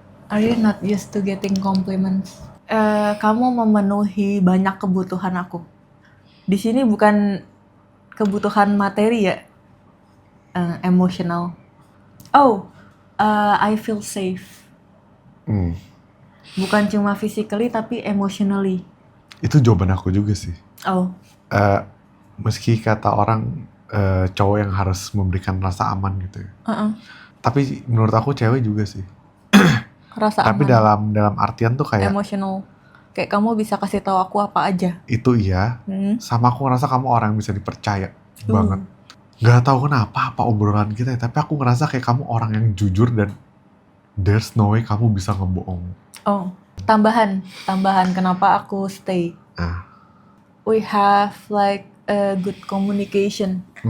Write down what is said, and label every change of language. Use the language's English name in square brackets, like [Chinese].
[English] Are you not used to getting compliments? [Indonesian] Kamu memenuhi banyak kebutuhan aku. Di sini bukan kebutuhan materi ya, emotional. [English] I feel safe. [Indonesian] Bukan cuma physically tapi emotionally. Itu jawaban aku juga sih. Oh. Meski kata orang cowok yang harus memberikan rasa aman gitu ya. Tapi menurut aku cewek juga sih. Rasa Tapi aman. dalam artian tuh kayak [English] Emotional. [Indonesian] Kayak kamu bisa kasih tahu aku apa aja. itu iya. Sama aku ngerasa kamu orang yang bisa dipercaya banget. Gak tahu kenapa apa obrolan kita ya, tapi aku ngerasa kayak kamu orang yang jujur dan [English] there's no way [Indonesian] kamu bisa ngebohong. Oh, tambahan kenapa aku stay. [English] We have like a good communication.